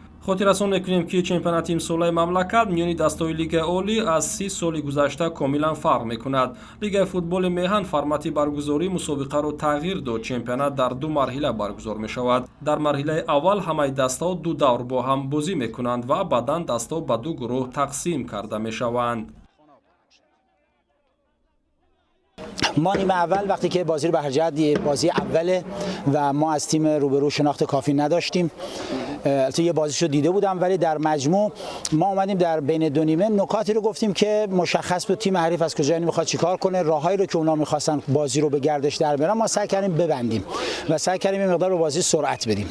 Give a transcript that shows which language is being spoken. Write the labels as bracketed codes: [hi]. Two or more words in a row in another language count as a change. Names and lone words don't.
[tg] хотиррасон мекунем ки чемпионати имсолаи мамлакат миёни дастаҳои Лигаи Олӣ аз 30 соли гузашта комилан фарқ мекунад. Лигаи футболи меҳан формати баргузории мусобиқаро тағйир дод. чемпионат дар ду марҳила баргузор мешавад. дар марҳилаи аввал ҳамаи дастаҳо ду давр бо ҳам бозӣ мекунанд ва баъдан дастаҳо ба ду гурӯҳ тақсим карда мешаванд. [fa] ما نیمه اول وقتی که بازی رو به هر جهت بازی اوله و ما از تیم روبرو شناخت کافی نداشتیم. البته یه بازیشو دیده بودم ولی در مجموع ما اومدیم در بین دو نیمه نکاتی رو گفتیم که مشخص بود تیم حریف از کجا میخواد چیکار کنه، راههایی رو که اونا میخواستن بازی رو به گردش در بیارن ما سعی کردیم ببندیم و سعی کردیم این مقدار رو بازی سرعت بدیم.